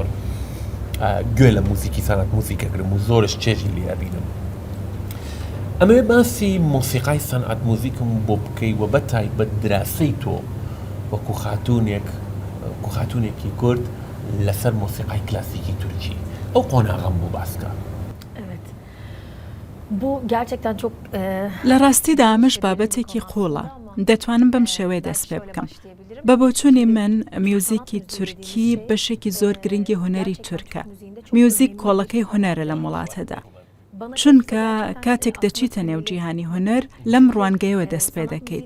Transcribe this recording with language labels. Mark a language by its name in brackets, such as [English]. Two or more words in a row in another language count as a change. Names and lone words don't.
[Central Kurdish] گوێ لە موزیکی سەنات موزیکە کردم و زۆرش چێژی لێ بینم. ئەمە باسی مۆسیقای سەنعەت موزیکم بۆ بکەی و بەتایبەت دراسی تۆ وەکو خاتونێکی کورد لەسەر مۆسیقای کلاسیکی تورکی ئەو قۆناغەم بۆ باسکە. [Turkish] Evet. Bu gerçekten çok [Central Kurdish] لە ڕاستیدا ئەمەش بابەتێکی قوڵە. دەتوانم بەم شێوەیە دەست پێ بکەم. بە بۆچوونی من میوزیکی تورکی بەشێکی زۆر گرنگی هونەری تورکە. میوزیک کۆڵەکەی هونەرە لە وڵاتەدا. چونکە کاتێک دەچیتە نێو جیهانی هونەر لەم ڕوانگەیەوە دەست پێ دەکەیت.